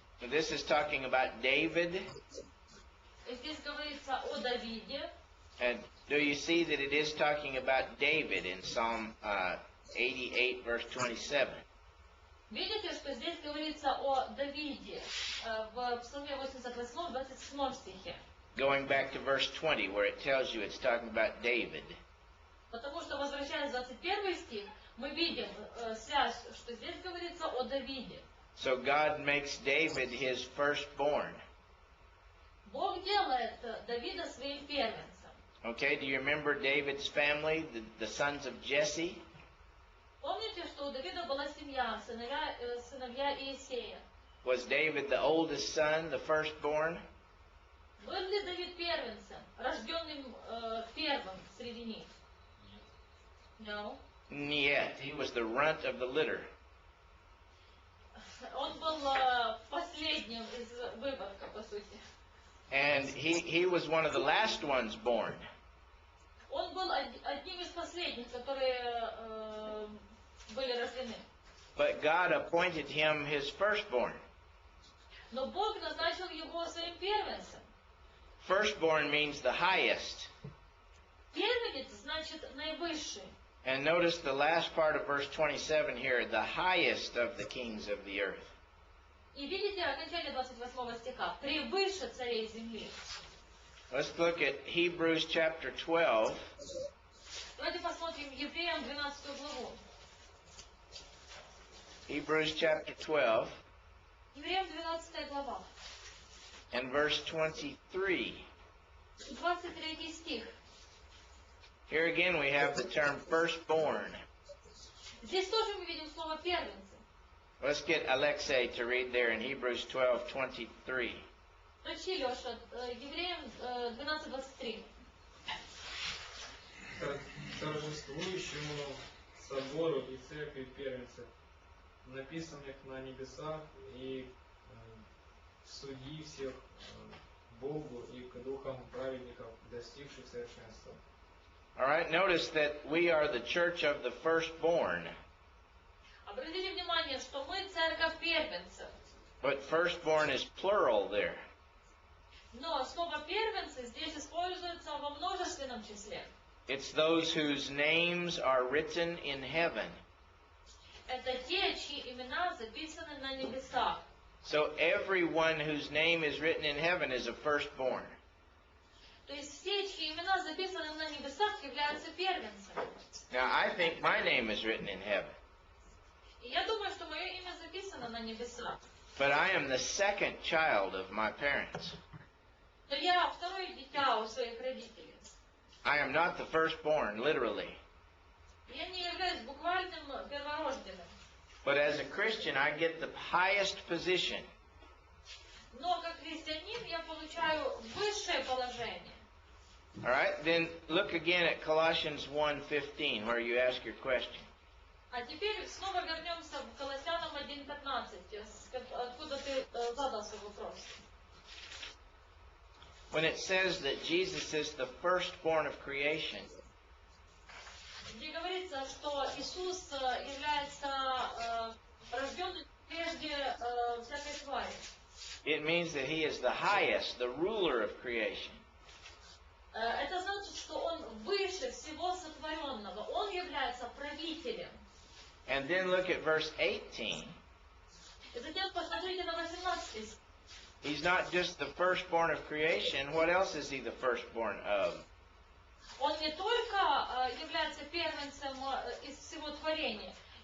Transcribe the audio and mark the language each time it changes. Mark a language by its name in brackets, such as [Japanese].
[English] This is talking about David. [Russian] И здесь говорится о Давиде. [English] And do you see that it is talking about David in Psalm 88, verse 27? [Russian] Видите, что здесь говорится о Давиде в Псалме 88, 27 стихе. [English] Going back to verse 20, where it tells you it's talking about David. [Russian] Потому что, возвращаясь в 21 стих, мы видим связь, что здесь говорится о Давиде. [English] So God makes David his firstborn. [Russian] Бог делает Давида своим первенцем. [English] Okay, do you remember David's family, the sons of Jesse? [Russian] Помните, что у Давида была семья, сыновья Иисея? [English] Was David the oldest son, the firstborn? [Russian] Был ли Давид первенцем, рожденным первым среди них? [English] No. [Russian] Yet. [English] He was the runt of the litter. [Russian] Он был последним из выводка, по сути. [English] And he was one of the last ones born. [Russian] Он был одним из последних, которые были рождены. [English] But God appointed him his firstborn. [Russian] Но Бог назначил его своим первенцем. [English] Firstborn means the highest. [Russian] Первенец значит наивысший. [English] And notice the last part of verse 27 here, the highest of the kings of the earth. [Russian] И видите окончание 28 стиха. Превыше царей земли. [English] Let's look at Hebrews chapter 12. [Russian] Давайте посмотрим Евреям 12 главу. [English] Hebrews chapter 12 [Russian] Евреям 12 глава. [English] and verse 23. [Russian] 23 стих. [English] Here again we have the term firstborn. [Russian] Здесь тоже мы видим слово первенцы. [English] Let's get Alexei to read there in Hebrews 12:23. [Russian] Прочти, Леша, Евреям 12:23. Торжествующему собору и церкви первенцев, написанных на небесах и судьи всех Богу и к духам праведников, достигших совершенства. [English] All right, notice that we are the church of the firstborn. [Russian] Обратите внимание, что мы церковь первенцев. [English] But firstborn is plural there. [Russian] Но слово первенцы здесь используется во множественном числе. [English] It's those whose names are written in heaven. [Russian] Это те, чьи имена записаны на небесах. [English] So everyone whose name is written in heaven is a firstborn. [Russian] То есть все, чьи имена записаны на небесах, являются первенцами. [English] Now I think my name is written in heaven. [Russian] И я думаю, что мое имя записано на небесах. [English] But I am the second child of my parents. [Russian] Но я второе дитя у своих родителей. [English] I am not the firstborn, literally. [Russian] Я не являюсь буквальным перворожденным. [English] But as a Christian, I get the highest position. [Russian] Но как христианин я получаю высшее положение. [English] All right, then look again at Colossians 1:15, where you ask your question. [Russian] А теперь снова вернемся к Колоссянам 1:15, откуда ты задал свой вопрос. [English] When it says that Jesus is the firstborn of creation, [Russian] Где говорится, что Иисус является рожденным прежде всякой твари. [English] it means that he is the highest, the ruler of creation. [Russian] Это значит, что Он выше всего сотворенного. Он является правителем. [English] And then look at verse 18. [Russian] И затем посмотрите на 18 стих. [English] He's not just the firstborn of creation. What else is he the firstborn of? [Russian] Он не только является первенцем из всего творения.